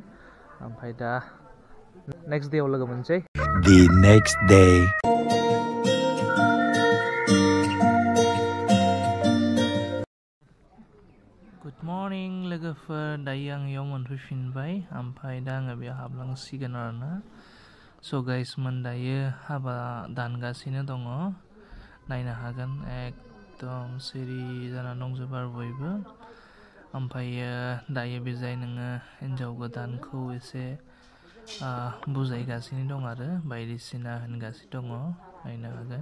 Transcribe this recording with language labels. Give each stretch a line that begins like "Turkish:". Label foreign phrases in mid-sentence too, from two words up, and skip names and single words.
Bodo: ओमफ्राय दा
English: next day
Bodo: लोगो मोनसै।
English: The next day. Good morning
Bodo: लोगोफोर, दायो आं इयाव मोनफैफिनबाय, ओमफ्राय दा आङो बेयाव हाबलांसिगोन आरोना। So गाइसमोन दायो हाबा दानगासिनो दङ, नायनो हागोन एकदम सिरि जाना दंजोबो आरो बयबो। ओमफ्रायो दायो बे जाय नोङो हिन्जाव गोदानखौ एसे बुजायगासिनो दं आरो बायदिसिना होनगासिनो दङ, नायनो हागोन।